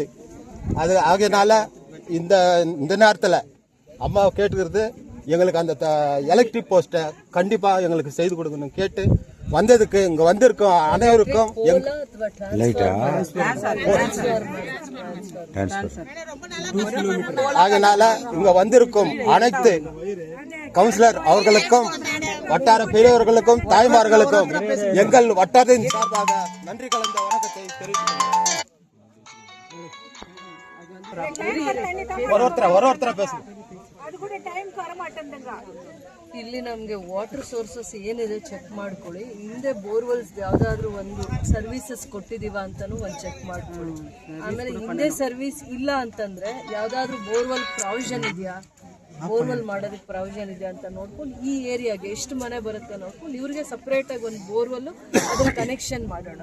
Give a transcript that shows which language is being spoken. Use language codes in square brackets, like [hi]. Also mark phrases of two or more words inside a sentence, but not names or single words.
[ta] அது ஆகையினால இந்த நேரத்தில் அம்மா கேட்டுக்கிறது, எங்களுக்கு அந்த [en] electric post [ta] கண்டிப்பாக எங்களுக்கு செய்து கொடுக்கணும் கேட்டு வந்ததுக்கு இங்கே வந்திருக்கோம் அனைவருக்கும் ஆகையினால இங்கே வந்திருக்கும் அனைத்து கவுன்சிலர் அவர்களுக்கும் வட்டார பெரியவர்களுக்கும் தாய்மார்களுக்கும் எங்கள் வட்டாரத்தின் சார்பாக நன்றி கலந்த வணக்கத்தை தெரிவிக்கிறேன். ஒருத்தர பேசுங்க. [kn] ಇಲ್ಲಿ ನಮಗೆ [en] water sources [kn] ಏನಿದೆ ಚೆಕ್ ಮಾಡ್ಕೊಳ್ಳಿ. ಹಿಂದೆ ಬೋರ್ವೆಲ್ಸ್ ಯಾವ್ದಾದ್ರು ಒಂದು ಸರ್ವಿಸಸ್ ಕೊಟ್ಟಿದೀವ ಅಂತಾನು ಒಂದು ಚೆಕ್ ಮಾಡ್ಕೊಳ್ಳಿ. ಆಮೇಲೆ ಹಿಂದೆ ಸರ್ವಿಸ್ ಇಲ್ಲ ಅಂತಂದ್ರೆ ಯಾವ್ದಾದ್ರು [en] borewell provision [kn] ಇದೆಯಾ, ಬೋರ್ವೆಲ್ ಮಾಡೋದಕ್ಕೆ ಪ್ರಾವಿಷನ್ ಇದೆಯಾ ಅಂತ ನೋಡ್ಕೊಂಡು ಈ ಏರಿಯಾಗೆ ಎಷ್ಟು ಮನೆ ಬರುತ್ತೆ ನೋಡ್ಕೊಂಡು ಇವ್ರಿಗೆ ಸಪ್ರೇಟ್ ಆಗಿ ಒಂದು ಬೋರ್ವೆಲ್ ಅದನ್ನ ಕನೆಕ್ಷನ್ ಮಾಡೋಣ.